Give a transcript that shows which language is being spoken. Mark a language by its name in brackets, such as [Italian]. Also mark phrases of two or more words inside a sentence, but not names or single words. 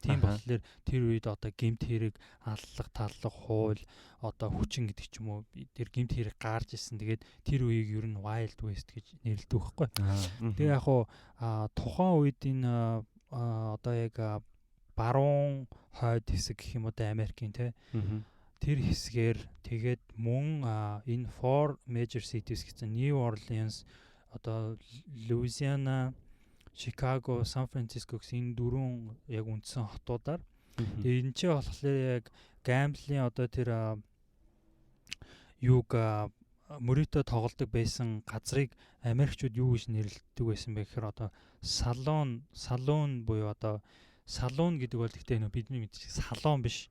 [Mongolian] Тийм болохоор тэр үед одоо гэмт хэрэг аллах, таллах хууль одоо хүчин гэдэг ч юм уу тэр гэмт хэрэг гарч исэн. Тэгээд тэр үеийг ер нь Wild West гэж нэрлэдэг байхгүй. Тэгээ яг хуу тухайн үед энэ одоо яг баруун хойд хэсэг гэх юм уу Америкийн те тэр хэсгээр тэгээд мөн энэ [English] four major cities [Mongolian] гэсэн New Orleans одоо Louisiana, Chicago, San Francisco гэсэн энэ дөрвөн яг үндсэн хотуудаар тэгээд энэ ч болохоор яг gambling одоо тэр юуг мөрөөдө тоглодог байсан газрыг Америкчууд юу гэж нэрлэдэг байсан бэ гэхээр одоо салон буюу одоо салон гэдэг бол гэхдээ нөө бидний мэдчих салон биш.